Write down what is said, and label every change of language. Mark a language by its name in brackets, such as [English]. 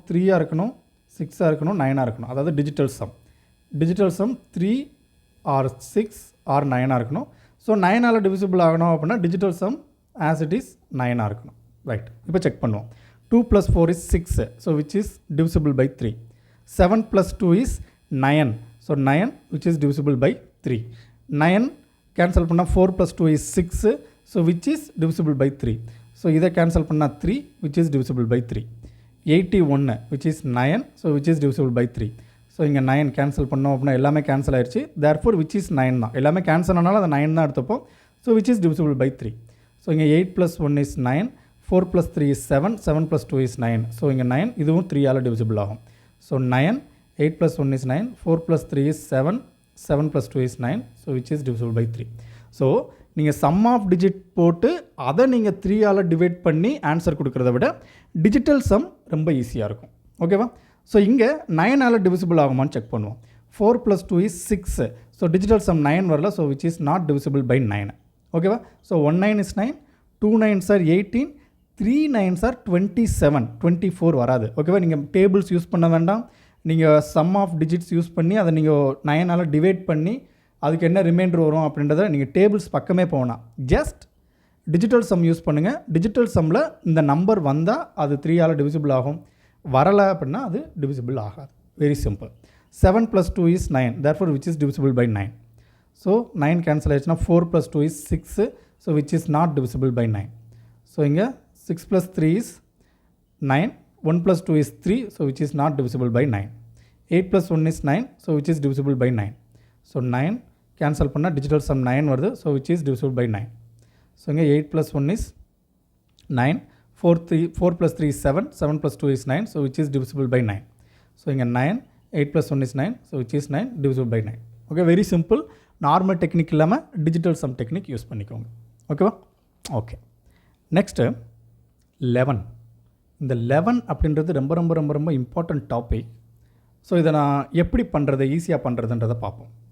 [Tamil] 3ஆக இருக்கணும், 6ஆக இருக்கணும், 9ஆக இருக்கணும். அதாவது டிஜிட்டல் சம் 3 ஆர் 6 ஆர் 9ஆக இருக்கணும். ஸோ 9ஆல் டிவிசிபிள் ஆகணும் அப்படின்னா digital some as it is 9ஆக இருக்கணும். ரைட், இப்போ செக் பண்ணுவோம். [English] 2 + 4 is 6, so which is divisible by 3. 7 + 2 is 9, so 9 which is divisible by 3. [Tamil] 9 cancel பண்ணால் [English] 4 + 2 is 6, so which is divisible by 3. So [Tamil] இதை cancel பண்ணால் [English] 3 which is divisible by 3. 81 which is 9, so which is divisible by 3. [Tamil] So இங்கே 9 cancel பண்ணோம் அப்படின்னா எல்லாமே cancel ஆயிடுச்சு. [English] therefore which is 9 [Tamil] தான், எல்லாமே கேன்சல் ஆனாலும் அந்த 9 தான் எடுத்துப்போம். [English] So which is divisible by 3. So இங்கே 8 + 1 is 9, 4 + 3 is 7, 7 + 2 is 9. So [Tamil] இங்கே 9 இதுவும் 3ஆல் டிவிசிபிள் ஆகும். [English] So 9, 8 + 1 is 9, 4 + 3 is 7, 7 + 2 is 9, so which is divisible by 3. [Tamil] So நீங்கள் சம் ஆஃப் டிஜிட் போட்டு அதை நீங்கள் 3ஆல் டிவைட் பண்ணி ஆன்சர் கொடுக்குறத விட டிஜிட்டல் சம் ரொம்ப ஈஸியாக இருக்கும். ஓகேவா? ஸோ இங்கே 9ஆல் டிவிசிபிள் ஆகுமான்னு செக் பண்ணுவோம். 4 + 2 is 6, ஸோ டிஜிட்டல் சம் 9 வரல, so [English] which is not divisible by 9. [Tamil] ஓகேவா? [English] so 1 9 is 9, 2 9s are 18, 3 9s are 27, [Tamil] 24 வராது. ஓகேவா? நீங்கள் டேபிள்ஸ் யூஸ் பண்ண வேண்டாம், நீங்கள் சம் ஆஃப் டிஜிட்ஸ் யூஸ் பண்ணி அதை நீங்கள் 9ஆல் டிவைட் பண்ணி அதுக்கு என்ன ரிமைண்டர் வரும் அப்படின்றத நீங்கள் டேபிள்ஸ் பக்கமே போகலாம். ஜஸ்ட் டிஜிட்டல் சம் யூஸ் பண்ணுங்கள். டிஜிட்டல் சம்மில் இந்த நம்பர் வந்தால் அது 3ஆல் டிவிசிபிள் ஆகும், வரலை அப்படின்னா அது டிவிசிபிள் ஆகாது. Very simple. [English] 7 + 2 is 9, therefore which is divisible by 9. [Tamil] So 9 cancel ஆயிடுச்சுன்னா [English] 4 + 2 is 6, so which is not divisible by 9. So இங்கே 6 + 3 is 9, 1 + 2 is 3, so which is not divisible by 9. 8 + 1 is 9, so which is divisible by 9. [Tamil] So 9 cancel பண்ணால் digital some 9 வருது, so [English] which is divisible by 9. So இங்கே 8 + 1 is 9, 4 + 3 is 7, 7 + 2 is 9, so which is divisible by 9. So இங்கே 9, 8 + 1 is 9, so which is 9 divisible by 9. [Tamil] Okay, very simple. Normal technique இல்லாமல் digital some technique use பண்ணிக்கோங்க. ஓகேவா? Okay, next 11. இந்த 11 அப்படின்றது ரொம்ப ரொம்ப ரொம்ப ரொம்ப இம்பார்ட்டன்ட் டாபிக். ஸோ இதை நான் எப்படி பண்ணுறது, ஈஸியாக பண்ணுறதுன்றதை பார்ப்போம்.